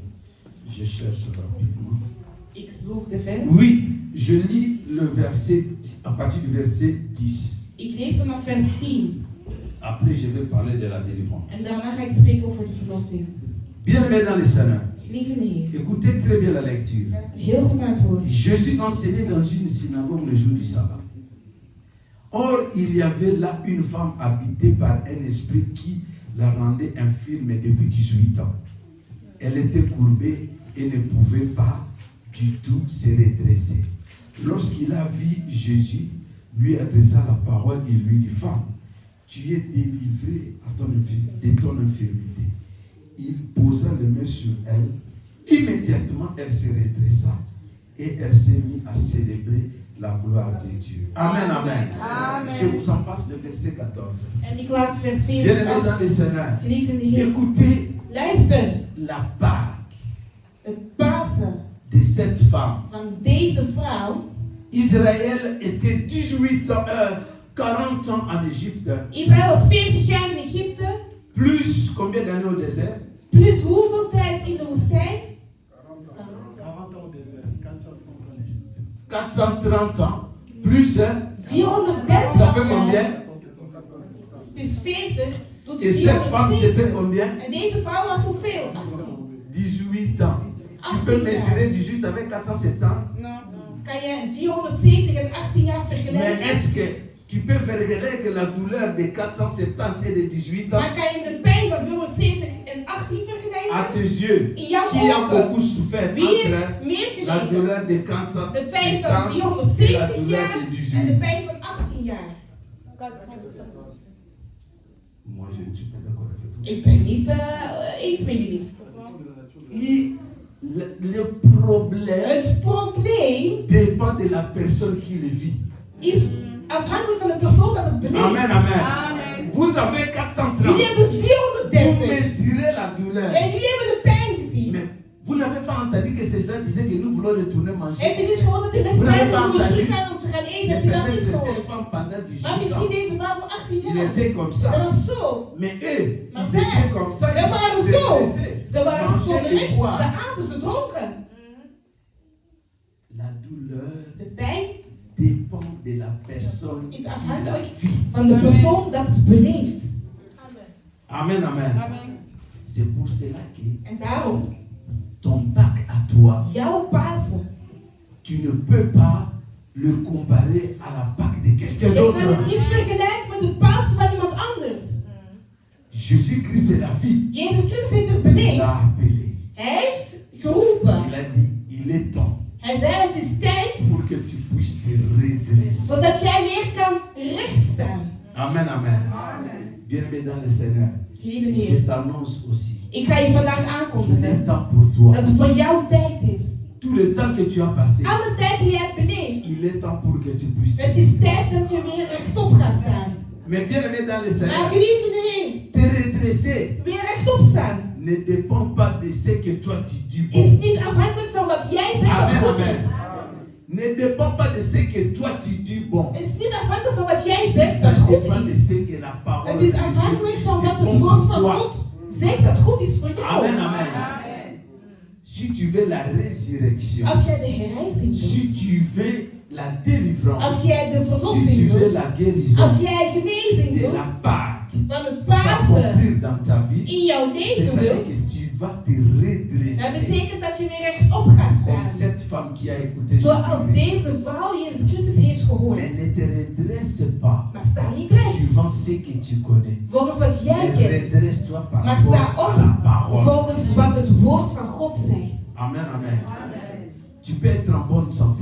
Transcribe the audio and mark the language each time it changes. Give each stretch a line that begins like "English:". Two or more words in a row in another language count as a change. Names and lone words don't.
French: Je cherche rapidement.
Dutch: Ik zoek de vers.
French: Oui, je lis le verset à partir du verset 10.
Dutch: Ik lees vanaf vers 10.
French: Après, je vais parler de la délivrance.
Dutch: En daarna ga ik spreken over de verlossing.
French: Bien-aimés dans le Seigneur,
Dutch: Geliefde Heer,
French: écoutez très bien la lecture.
Dutch: heel goed naar het woord.
French: Jésus enseignait dans une synagogue le jour du sabbat. Or, il y avait là une femme habitée par un esprit qui la rendait infirme depuis 18 ans. Elle était courbée et ne pouvait pas du tout se redresser. Lorsqu'il a vu Jésus, lui adressa la parole et lui dit: Femme, tu es délivrée de ton infirmité. Il posa les mains sur elle. Immédiatement, elle se redressa et elle s'est mise à célébrer la gloire de Dieu. Amen, amen. Amen. Je vous en passe le verset 14.
Dutch: En ik laat vers 4
French: Bien-aimés dans le Seigneur,
Dutch: Geliefde Heer,
French: écoutez
Dutch: luister.
French: la Pâque
Dutch: Het Pasen
French: de cette femme.
Dutch: van deze vrouw.
French: Israël était 40 ans en Égypte,
Dutch: Israël was 40 jaar in Egypte.
French: plus combien d'années au désert?
Dutch: Plus hoeveel tijd in de woestijn?
French: 40 ans au désert, 430 ans en Égypte. 430 ans, plus, hein? 430 Ça fait
Dutch: jaar.
French: combien?
Dutch: Plus 40 doet
French: Et cette femme, c'était 470. combien?
Dutch: En deze vrouw was hoeveel?
French: 18 ans. Tu peux
Dutch: 18 jaar.
French: mesurer 18 avec 470.
Dutch: Kan je 470 en 18 jaar
French: Mais
Dutch: vergelijken?
French: est-ce que tu peux faire que la douleur de 470 et de 18 ans
Dutch: Maar kan je de pijn van 470 en 18
French: à
Dutch: vergelijken?
French: tes yeux,
Dutch: In jouw
French: qui a
Dutch: ogen.
French: beaucoup souffert
Dutch: Wie
French: entre
Dutch: heeft meer
French: la
Dutch: geleden?
French: douleur de
Dutch: De
French: 470
Dutch: pijn van
French: et la 470 douleur
Dutch: jaar
French: de
Dutch: en de
French: 18?
Dutch: pijn van 18 jaar.
French: Moi, je ne suis pas d'accord avec toi.
Dutch: Ik ben niet eens met jullie.
French: Le problème
Dutch: Het probleem
French: dépend de la personne qui le vit.
Dutch: is afhankelijk van de persoon dat het beleeft.
French: Amen, amen. Vous avez 430.
Dutch: Jullie hebben
French: Vous 430 mesurez la douleur.
Dutch: en jullie hebben de pijn gezien.
French: Mais vous n'avez pas entendu que ces gens disaient que nous voulons retourner
Dutch: Heb
French: manger.
Dutch: je niet gehoord dat de mensen zeiden we moeten teruggaan om te gaan eten? Heb je dat
French: Peut-être
Dutch: niet
French: que cette
Dutch: gehoord?
French: femme pendant 18
Dutch: Maar
French: ans,
Dutch: misschien deze vrouw van 18
French: il
Dutch: jaar.
French: était comme
Dutch: Dat
French: ça.
Dutch: was zo.
French: Mais eux,
Dutch: Maar
French: ils
Dutch: zij,
French: étaient comme ça.
Dutch: ze waren zo. Ze waren
French: Manger
Dutch: schonderig.
French: et
Dutch: Ze
French: boire.
Dutch: aten, ze dronken.
French: La douleur
Dutch: De pijn
French: dépend de la personne
Dutch: is
French: qui la
Dutch: afhankelijk
French: vit.
Dutch: van de persoon dat het beleeft.
French: Amen, amen. C'est pour cela que
Dutch: En daarom,
French: ton Pâques à toi,
Dutch: jouw Pasen,
French: tu ne peux pas le comparer à la Pâques de quelqu'un
Dutch: je
French: d'autre.
Dutch: kan het niet vergelijken met de Pasen van iemand anders.
French: Jésus-Christ est la vie.
Dutch: Jezus Christus heeft het
French: Il
Dutch: beleefd.
French: l'a appelé.
Dutch: Hij heeft geroepen.
French: Il a dit, il est temps
Dutch: Hij zei, het is tijd
French: pour que tu puisses te redresser.
Dutch: zodat jij weer kan rechtstaan.
French: Amen, amen. Bien-aimé dans le Seigneur,
Dutch: Geliefde
French: je
Dutch: Heer,
French: t'annonce aussi
Dutch: ik ga je vandaag
French: qu'il est
Dutch: aankondigen
French: temps pour toi.
Dutch: dat het voor jou tijd is.
French: Tout le temps que tu as passé,
Dutch: Alle tijd die jij hebt beleefd.
French: il est temps pour que tu puisses te
Dutch: Het is tijd
French: redresser.
Dutch: dat je weer rechtop gaat staan.
French: Mais bien-aimé dans le
Dutch: Maar
French: Seigneur,
Dutch: geliefde Heer,
French: te redresser
Dutch: weer rechtop staan
French: ne dépend pas de ce que toi tu dis
Dutch: is
French: bon.
Dutch: niet afhankelijk van wat jij zegt dat
French: Amen,
Dutch: goed
French: amen.
Dutch: is.
French: Ne dépend pas de ce que toi tu dis bon.
Dutch: Het is niet afhankelijk van wat jij zegt
French: Ça
Dutch: dat goed
French: dépend de
Dutch: is.
French: ce que la parole
Dutch: Het
French: de
Dutch: is
French: Dieu
Dutch: afhankelijk
French: dit,
Dutch: van
French: c'est
Dutch: wat het
French: bon
Dutch: woord
French: pour
Dutch: van
French: toi.
Dutch: God zegt dat goed is voor jou.
French: Amen, amen. Si tu veux la résurrection,
Dutch: Als jij de herrijzing
French: si
Dutch: wilt,
French: tu veux la délivrance,
Dutch: als jij de
French: si tu
Dutch: verlossing
French: veux
Dutch: wilt,
French: la guérison
Dutch: als jij genezing
French: de
Dutch: wilt
French: la Pâque
Dutch: van het Pasen
French: s'accomplir dans ta vie,
Dutch: in jouw leven
French: c'est-à-dire
Dutch: wilt,
French: que tu vas te
Dutch: dat
French: redresser
Dutch: betekent dat je weer rechtop gaat
French: comme
Dutch: staan.
French: cette femme qui a écouté
Dutch: Zoals
French: Jésus-Christ.
Dutch: deze vrouw Jezus Christus heeft gehoord.
French: Mais ne te redresse pas
Dutch: Maar sta niet recht
French: suivant ce que tu connais.
Dutch: volgens wat jij
French: Mais
Dutch: kent,
French: redresse-toi par
Dutch: maar
French: rapport
Dutch: sta
French: à la
Dutch: op
French: parole.
Dutch: volgens wat het woord van God zegt.
French: Amen, amen. Tu peux être en bonne santé,